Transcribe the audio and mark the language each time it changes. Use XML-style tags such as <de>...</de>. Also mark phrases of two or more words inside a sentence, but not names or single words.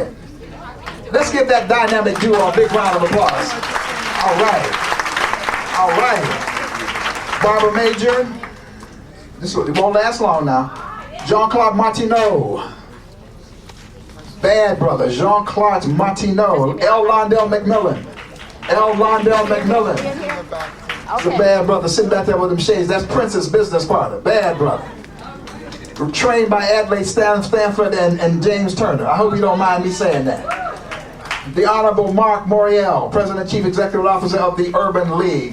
<en>Let's give that dynamic duo a big round of applause. All right. All right. Barbara Major. It won't last long now. Jean-Claude Martineau. Bad brother, Jean-Claude Martineau. L. Londell McMillan. L. Londell McMillan. He's a bad brother sitting back there with them shades. That's Prince's business partner. Bad brother. Trained by Adlai Stanford and James Turner. I hope you don't mind me saying that. The Honorable Mark Morial, President and Chief Executive Officer of the Urban League.</en>